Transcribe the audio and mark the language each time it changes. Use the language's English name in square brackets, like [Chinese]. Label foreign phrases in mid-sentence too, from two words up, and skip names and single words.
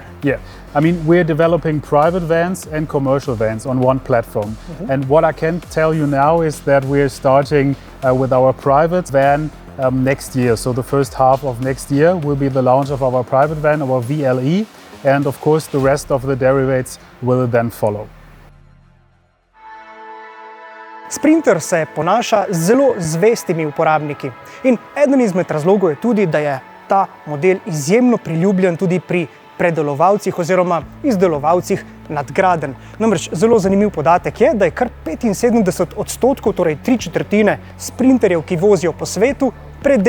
[English] Yeah, I mean, we're developing private vans and commercial vans on one platform. And what I can tell you now is that we're starting with our private van next year. So the first half of next year will be the launch of our private van, our VLE, and of course the rest of the derivatives will then follow. [Slovenian] Sprinter se ponaša z zelo zvestimi uporabniki in eden izmed razlogov je tudi, da je ta model izjemno priljubljen tudi pri predelovalcih oziroma izdelovalcih nadgradenj. Namreč zelo zanimiv podatek je, da je kar 75%, torej 3/4 sprinterjev, ki vozijo po svetu, predelanih.